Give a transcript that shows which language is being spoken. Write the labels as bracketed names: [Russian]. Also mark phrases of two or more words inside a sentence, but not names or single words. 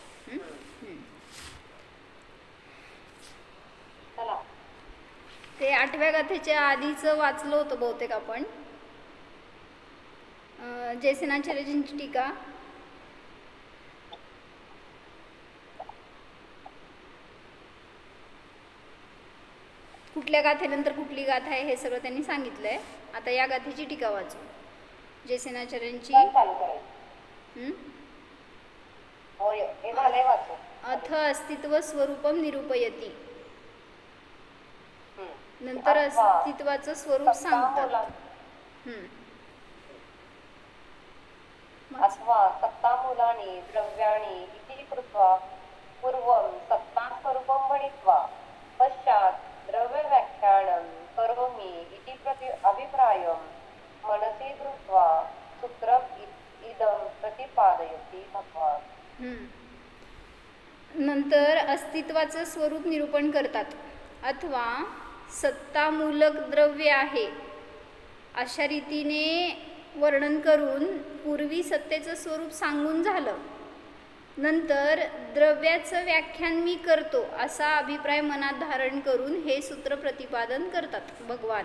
[Marathi] ते 8व्या गाथेच्या आधीचं वाचलं होतं बहुतेक आपण, जयसेनाचार्यजींची टीका. कुठल्या गाथेनंतर कुठली गाथा आहे हे सगळं त्यांनी सांगितलंय. आता या गाथेची टीका वाचू जयसेनाचार्यांची. [Sanskrit] अथ अस्तित्व स्वरूपम निरूपयती, [Marathi] नंतर अस्तित्वाचं स्वरूप सांगतात. [Sanskrit] अथवा सत्तामूलानि द्रव्याणि इति कृत्वा पूर्वं सत्तास्वरूपं भणित्वा पश्चात् द्रव्यव्याख्यानं करोमि इति प्रति अभिप्रायं मनसि धृत्वा सूत्रम् इदं प्रतिपादयति भगवान. [Marathi] नंतर अस्तित्वाचं स्वरूप निरूपण करतात. अथवा सत्तामूलक द्रव्य आहे अशा रीतीने वर्णन करून पूर्वी सत्तेचं स्वरूप सांगून झालं, नंतर द्रव्याचं व्याख्यान मी करतो असा अभिप्राय मनात धारण करून हे सूत्र प्रतिपादन करतात भगवान.